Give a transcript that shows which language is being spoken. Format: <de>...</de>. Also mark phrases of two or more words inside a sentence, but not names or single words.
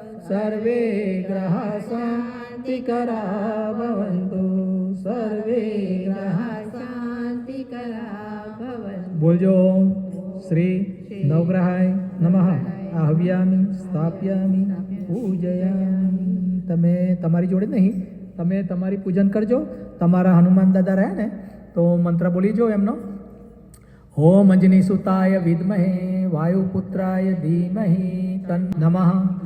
<sa>सर्वे ग्रह शान्तिकरा भवन्तु सर्वे ग्रह शान्तिकरा भवन्तु। बोलजो श्री नवग्रहाय नमः आहव्यामी स्थाप्यामी पूजयामी।</sa> <gu>તમે તમારી જોડે નહીં, તમે તમારી પૂજન કરજો. તમારા હનુમાન દાદા રહ્યા ને તો મંત્ર બોલી જો એમનો.</gu> <sa>ओम अञ्जनी सुताय विद्महे वायुपुत्राय धीमहि तन् नमः.</sa>